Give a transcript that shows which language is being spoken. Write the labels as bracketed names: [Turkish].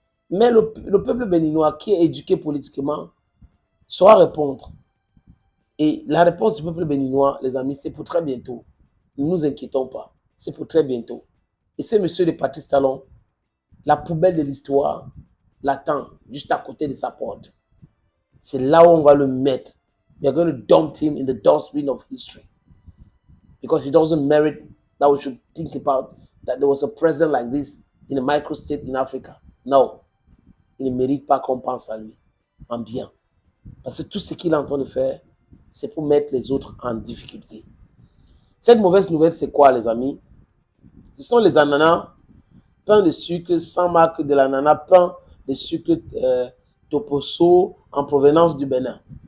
[French] Mais le peuple béninois qui est éduqué politiquement saura répondre. Et la réponse du peuple béninois, les amis, c'est pour très bientôt. Ne nous inquiétons pas. C'est pour très bientôt. Et c'est monsieur de Patrice Talon, la poubelle de l'histoire, l'attend juste à côté de sa porte. C'est là où on va le mettre. [English] We are going to dump him in the dustbin of history. Because he doesn't merit that we should think about that there was a president like this in a micro-state in Africa. No. [French] Il ne mérite pas qu'on pense à lui en bien. Parce que tout ce qu'il est en train de faire, c'est pour mettre les autres en difficulté. Cette mauvaise nouvelle, c'est quoi, les amis? Ce sont les ananas pain de sucre sans marque de l'ananas, pain de sucre Toposo en provenance du Bénin.